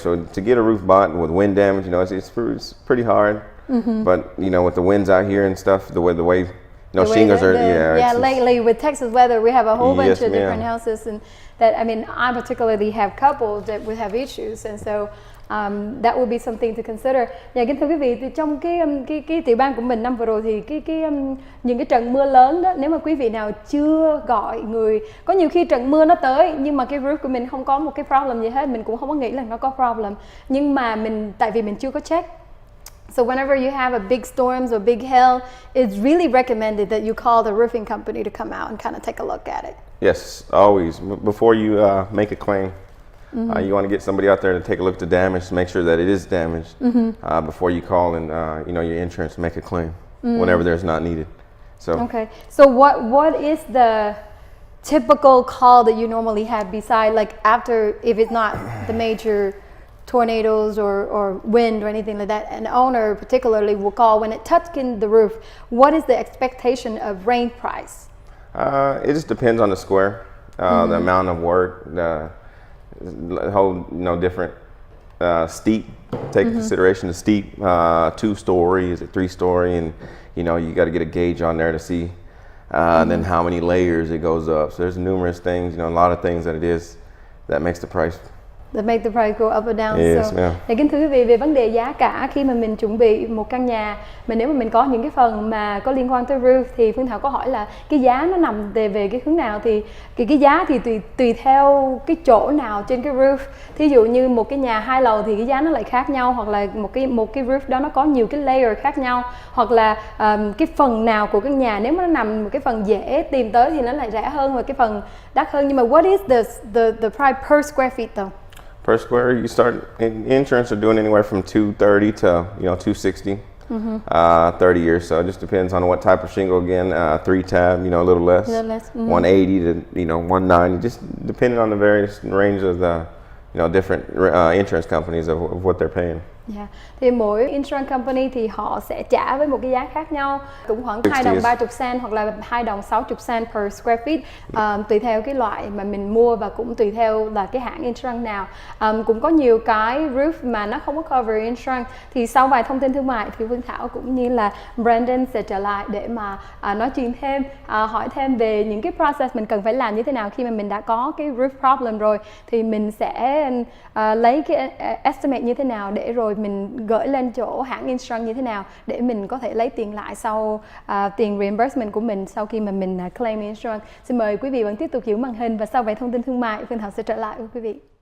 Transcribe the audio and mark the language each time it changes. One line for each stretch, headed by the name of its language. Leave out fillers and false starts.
English: So to get a roof bought with wind damage, you know, it's pretty hard. But you know, with the winds out here and stuff, the way you know, shingles are lately with Texas weather, we have a whole bunch Yes, of different ma'am. houses, and that, I mean, I particularly have couples that would have issues, and so that would be something to consider.
Vietnamese: Dạ, kính thưa quý vị, thì trong cái tiểu bang của mình năm vừa rồi thì những cái trận mưa lớn đó, nếu mà quý vị nào chưa gọi người, có nhiều khi trận mưa nó tới nhưng mà cái roof của mình không có một cái problem gì hết, mình cũng không có nghĩ là nó có problem, nhưng mà tại vì mình chưa có check.
English: So whenever you have a big storms or big hail, it's really recommended that you call the roofing company to come out and kind of take a look at it. Yes, always. Before you make a claim, you want to get somebody out there to take a look at the damage, to make sure that it is damaged before you call and you know, your insurance make a claim whenever there's not needed. So okay. So what is the typical call that you normally have besides, like, after, if it's not the major tornadoes or wind or anything like that, an owner particularly will call when it touching the roof? What is the expectation of rain price? It just depends on the square, the amount of work, the whole, you know, different steep. Take into consideration the steep, 2-story, is it 3-story, and you know, you got to get a gauge on there to see, and then how many layers it goes up. So there's numerous things, you know, a lot of things that makes the price. That make the price go up or down. Yes, ma'am.
Vietnamese: Thì kính thưa quý vị, về vấn đề giá cả khi mà mình chuẩn bị một căn nhà, mà nếu mà mình có những cái phần mà có liên quan tới roof, thì Phương Thảo có hỏi là cái giá nó nằm về cái hướng nào, thì cái giá thì tùy theo cái chỗ nào trên cái roof. Thí dụ như một cái nhà 2 lầu thì cái giá nó lại khác nhau, hoặc là một cái roof đó nó có nhiều cái layer khác nhau, hoặc là cái phần nào của căn nhà, nếu mà nó nằm một cái phần dễ tìm tới thì nó lại rẻ hơn và cái phần đắt hơn. Nhưng mà
English: what is the price per square feet though? Per square, you start, insurance are doing anywhere from $230 to, you know, $260, 30 years. So it just depends on what type of shingle. Again, 3-tab, you know, a little less. 180 to, you know, 190, just depending on the various range of the, you know, different insurance companies of what they're paying. Yeah.
Vietnamese: Thì mỗi insurance company thì họ sẽ trả với một cái giá khác nhau, cũng khoảng 2 đồng 30 cent hoặc là 2 đồng 60 cent per square feet, tùy theo cái loại mà mình mua và cũng tùy theo là cái hãng insurance nào. Cũng có nhiều cái roof mà nó không có cover insurance. Thì sau vài thông tin thương mại thì Phương Thảo cũng như là Brandon sẽ trở lại để mà nói chuyện thêm, hỏi thêm về những cái process mình cần phải làm như thế nào khi mà mình đã có cái roof problem rồi, thì mình sẽ lấy cái estimate như thế nào để rồi mình gửi lên chỗ hãng insurance như thế nào để mình có thể lấy tiền lại sau tiền reimbursement của mình sau khi mà mình claim insurance. Xin mời quý vị vẫn tiếp tục giữ màn hình, và sau vài thông tin thương mại Phương Thảo sẽ trở lại với quý vị.